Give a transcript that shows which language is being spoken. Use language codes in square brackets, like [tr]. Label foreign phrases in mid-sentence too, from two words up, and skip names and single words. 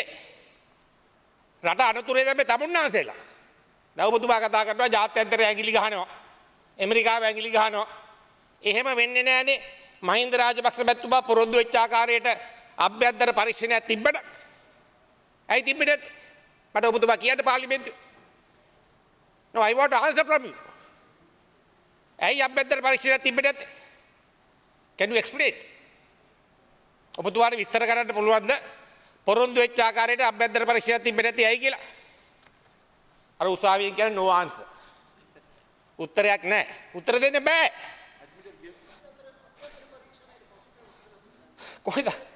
[si] රට අනතුරේ දැම්මේ තමුන්නාන්සේලා. දැන් ඔබතුමා කතා කරනවා ජාත්‍යන්තරය ඇඟිලි ගහනවා. ඇමරිකාව ඇඟිලි ගහනවා. එහෙම වෙන්නේ නැහනේ. මහින්ද රාජපක්ෂ මැතිතුමා පොරොන්දු වෙච්ච ආකාරයට අභ්‍යන්තර පරීක්ෂණයක් තිබ්බට. ඇයි තිබ්බේ නැත්තේ? මට ඔබතුමා කියන්න පාර්ලිමේන්තුවේ. [en] No, I want to answer from you. [si] ඇයි අභ්‍යන්තර පරීක්ෂණයක් තිබ්බේ නැත්තේ? [en] Can you explain? [si] ඔබතුමාට විස්තර කරන්න පුළුවන්ද? පොරොන්දු වෙච්ච ආකාරයට අභ්‍යන්තර පරීක්ෂණයක් තිබ්බේ නැති ඇයි කියලා? අර උසාවියෙන් කියන්නේ [en] no answer. [si] උත්තරයක් නැහැ. උත්තර දෙන්න බෑ. කොහෙද?